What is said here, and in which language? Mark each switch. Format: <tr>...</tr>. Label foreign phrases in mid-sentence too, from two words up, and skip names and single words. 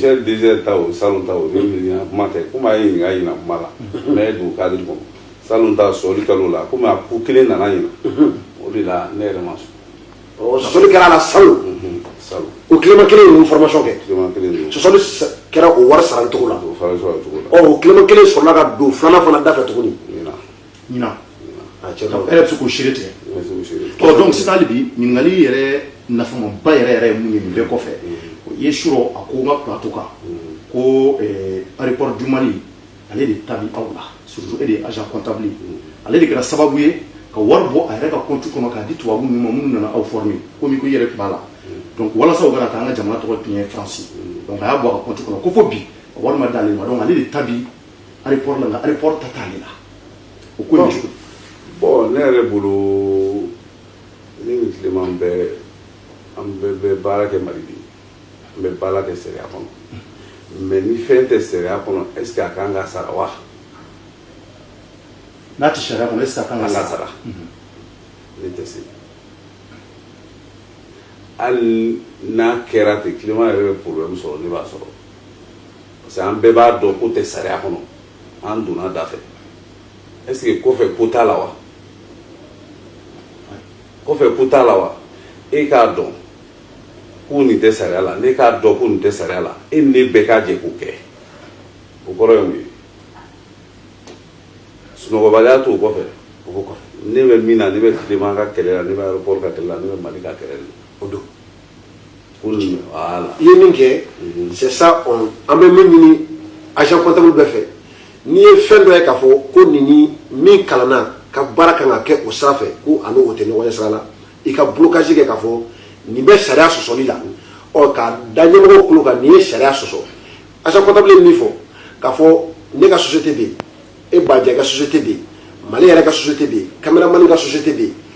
<bm>Michel Dezer ta o salon ta o ye kuma tɛ komi a ye ɲininka ɲina kuma la mais don cadre kɔnɔ salon ta sɔli kalo la komi a ko kelen nana ɲina o de la ne yɛrɛ ma sɔn. Sɔsɔli kɛra a la salon. Salon. O tilema kelen ye formation kɛ. Tilema kelen de. Sɔsɔli kɛra o wari sara cogo la. O fara sɔrɔ cogo la. O tilema kelen sɔrɔla ka don filanan fana da fɛ tuguni. Ɲina.</bm> <fr>Elle est psychochiré. Donc c'est ça</fr> <bm>bi ningali yɛrɛ nafamaba yɛrɛ ye mun ye nin bɛɛ kɔfɛ o ye suro a ko n ka plateau kan ko</bm> <fr>aéroport du Mali</fr> <bm>ale de ta bi aw la surtout e de ye</bm> <fr>agent comptable</fr> <bm>ale de kɛra sababu ye ka wari bɔ a yɛrɛ ka compte kɔnɔ k'a di tubabu ninnu ma minnu nana aw former komi ko i yɛrɛ tun b'a la donc walasa o kana taa an ka jamana tɔgɔ tiɲɛ France donc a y'a bɔ a ka compte kɔnɔ ko fo bi a wari ma d'ale ma donc ale de ta bi aéroport la nka aéroport ta t'ale la o ko ye cogo. Bon ne yɛrɛ bolo ne ni Tilema an bɛɛ bɛ baara kɛ Mali de an bɛ baara kɛ sariya kɔnɔ mais ni fɛn tɛ sariya kɔnɔ</bm> <fr>est ce que</fr> <bm>a kan ka sara wa n'a tɛ sariya kɔnɔ</bm> <fr>est ce que</fr> <bm>a kan ka sara ne tɛ se hali n'a kɛra ten climat yɛrɛ bɛ problème sɔrɔ ne b'a sɔrɔ parce que an bɛɛ b'a dɔn ko tɛ sariya kɔnɔ an donna da fɛ</bm> <fr>est ce que</fr> <bm>kɔfɛ ko t'a la wa kɔfɛ ko t'a la wa e k'a dɔn ko nin tɛ sariya la ne k'a dɔn ko nin tɛ sariya la e ni ne bɛɛ k'a jɛ k'o kɛ o kɔrɔ ye mun ye sunɔgɔbaliya t'o kɔfɛ o ko kɔfɛ ne bɛ min na ne bɛ tilema ka kɛlɛ la ne bɛ aéroport ka kɛlɛ la ne bɛ Mali ka kɛlɛ la o don voilà i ye min kɛ</bm> <fr>c'est ça</fr> <bm>an bɛ min ɲini</bm> <fr>agent comptable</fr> <bm>bɛɛ fɛ n'i ye fɛn dɔ ye k'a fɔ ko nin ni min kalanna ka baara kan ka kɛ o sira fɛ ko a n'o tɛ ɲɔgɔn ɲɛ sira la i ka blocage kɛ k'a fɔ nin bɛ sariya sɔsɔli la ka da ɲɛmɔgɔw kulo kan nin ye sariya sɔsɔ</bm> <fr>agent comptable</fr> <bm>ye min fɔ k'a fɔ ne ka société bɛ yen e Badja ka société bɛ yen Mali yɛrɛ ka société bɛ yen caméraman ka société bɛ yen</bm>